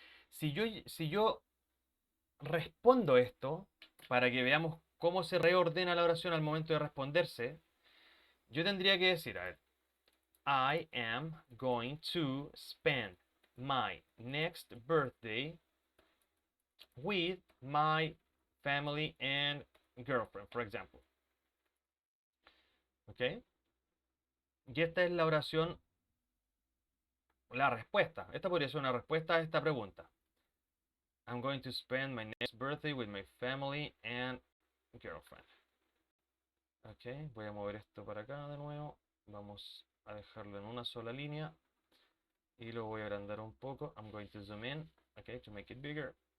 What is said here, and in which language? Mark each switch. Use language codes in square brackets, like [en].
[es] Si yo respondo esto, para que veamos cómo se reordena la oración al momento de responderse, yo tendría que decir, a ver, [en] I am going to spend my next birthday with my family and girlfriend, for example. [es] ¿Ok? Y esta es la oración, la respuesta. Esta podría ser una respuesta a esta pregunta. [en] I'm going to spend my next birthday with my family and girlfriend. [es] Ok, voy a mover esto para acá de nuevo. Vamos a dejarlo en una sola línea. Y lo voy a agrandar un poco. [en] I'm going to zoom in, okay, to make it bigger.